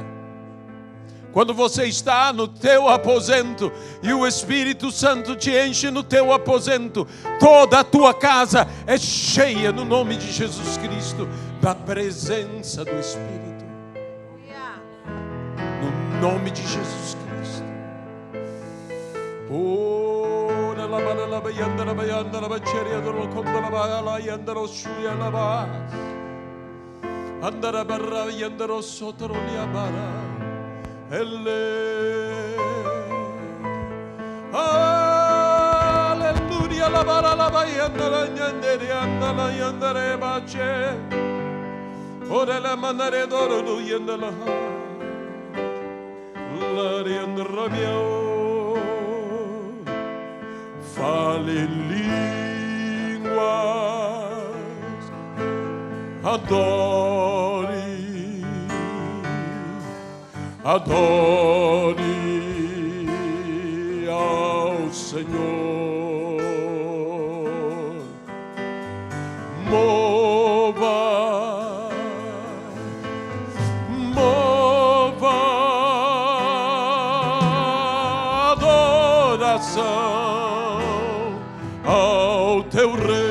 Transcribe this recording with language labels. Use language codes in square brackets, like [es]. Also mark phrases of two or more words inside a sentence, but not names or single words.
[pt] Quando você está no teu aposento e o Espírito Santo te enche no teu aposento, toda a tua casa é cheia no nome de Jesus Cristo da presença do Espírito. No nome de Jesus Cristo. Andara barra yandaro sotro liabara. Alleluia la bara la bayandara yandere andala yandere bache. Ora la manare doro du yandala. La yandara mio. Fale línguas. Adore ao Senhor, mova adoração ao teu Rei.